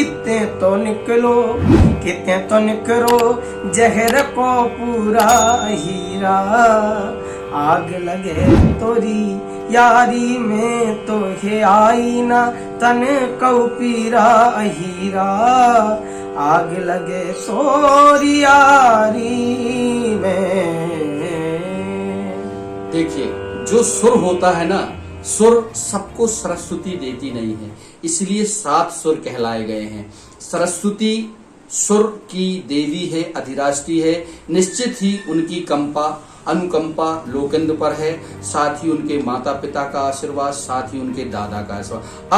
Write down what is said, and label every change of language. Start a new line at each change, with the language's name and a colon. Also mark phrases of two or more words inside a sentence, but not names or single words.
Bundeli: ते तो निकलो किते तो निकरो जहर को पूरा हीरा। आग लगे तोरी यारी में तोहे आई ना तन कऊ पीरा हीरा। आग लगे तोरी यारी में।
Hindi: देखिए, जो सुर होता है ना, सुर सबको सरस्वती देती नहीं है, इसलिए 7 सुर कहलाए गए हैं। सरस्वती सुर की देवी है, अधिराष्ट्री है। निश्चित ही उनकी अनुकंपा लोकेंद्र पर है, साथ ही उनके माता पिता का आशीर्वाद, साथ ही उनके दादा का आशीर्वाद।